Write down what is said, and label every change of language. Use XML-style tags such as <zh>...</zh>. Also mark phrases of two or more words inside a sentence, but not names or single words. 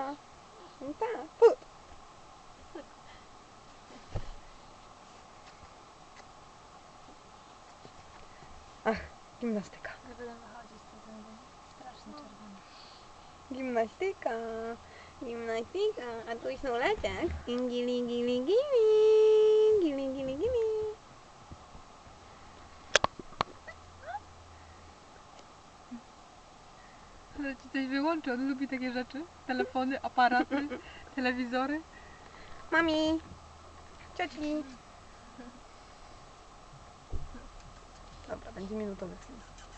<pl>No tak. Put. Ach, gimnastyka. Nie będę wychodzić z tego, strasznie czerwony. Gimnastyka. Gimnastyka. A tu są laczek. Gili, gili, gili. Gili, gili, gili. Ale ci coś wyłączy, on lubi takie rzeczy. Telefony, aparaty, telewizory. Mami. Cioci. Dobra, będzie minutowy film.</pl>